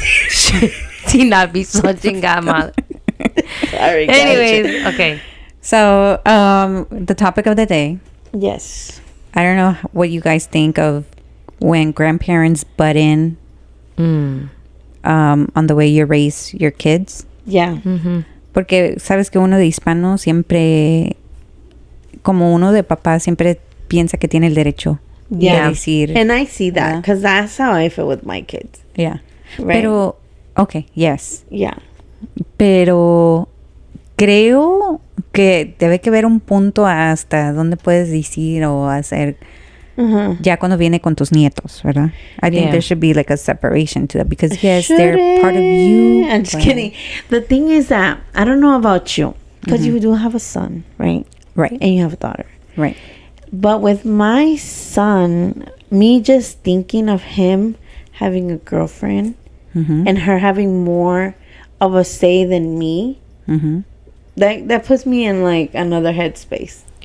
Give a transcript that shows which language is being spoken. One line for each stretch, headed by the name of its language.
Spanish: Sin aviso, chingada madre.
English: Sorry, guys. Anyways, okay. So, the topic of the day. Yes. I don't know what you guys think of when grandparents butt in on the way you raise your kids. Yeah.
Spanish: Porque sabes que uno de hispano siempre, como uno de papá, siempre piensa que tiene el derecho Yeah. de decir.
English: And I see that because that's how I feel with my kids. Yeah. Right. Pero, okay, yes. Yeah.
Spanish: Pero creo que debe que haber un punto hasta donde puedes decir o hacer ya cuando viene con tus nietos, ¿verdad?
English: I think Yeah. there should be like a separation to that because yes, they're part of you. I'm just but- kidding. The thing is that I don't know about you because you do have a son, right? Right, And you have a daughter. right. But with my son, me just thinking of him having a girlfriend and her having more of a say than me, that puts me in like another headspace